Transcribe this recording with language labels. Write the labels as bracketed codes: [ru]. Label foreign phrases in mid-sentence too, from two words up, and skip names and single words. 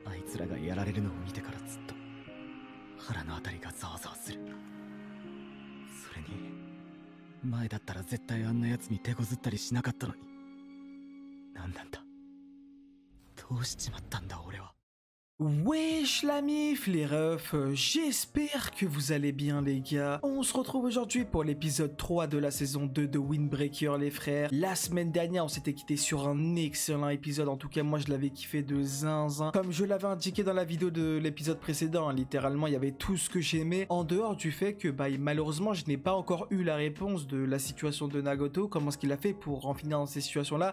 [ja] 奴らがやられるのを見てからずっと腹のあたりがざわざわする。それに前だったら絶対あんな奴に手こずったりしなかったのに、なんなんだ、どうしちまったんだ俺は。 [fr] Wesh la mif les refs, j'espère que vous allez bien les gars. On se retrouve aujourd'hui pour l'épisode 3 de la saison 2 de Windbreaker les frères. La semaine dernière on s'était quitté sur un excellent épisode, en tout cas moi je l'avais kiffé de zinzin. Comme je l'avais indiqué dans la vidéo de l'épisode précédent, hein, littéralement il y avait tout ce que j'aimais, en dehors du fait que malheureusement je n'ai pas encore eu la réponse de la situation de Nagato, comment est-ce qu'il a fait pour en finir dans ces situations là.